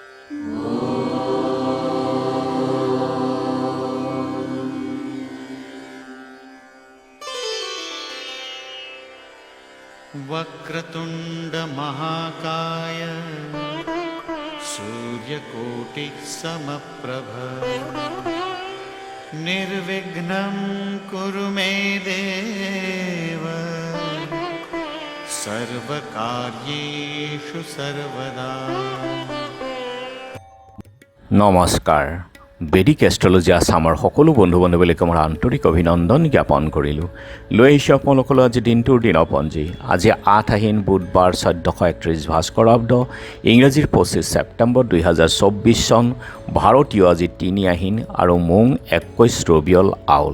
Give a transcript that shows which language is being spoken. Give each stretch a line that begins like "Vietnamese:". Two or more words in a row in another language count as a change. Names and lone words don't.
Sanskrit: वक्रतुंड महाकाय सूर्यकोटि समप्रभ निर्विघ्नं कुरु मे देव सर्वकार्येषु सर्वदा।
Assamese: নমস্কাৰ। বেদিক এষ্ট্ৰলজি আছামৰ সকলো বন্ধু বান্ধৱীলৈকে মোৰ আন্তৰিক অভিনন্দন জ্ঞাপন কৰিলোঁ। লৈ আহিছোঁ আপোনালোকলৈ আজি দিনটোৰ দিনপঞ্জী। আজি 8 আহিন বুধবাৰ 1431 ভাস্কৰাব্দ, ইংৰাজীৰ 25 ছেপ্টেম্বৰ 2024 চন, ভাৰতীয় আজি 3 আহিন আৰু মোং 21 ৰবিয়ল আউল।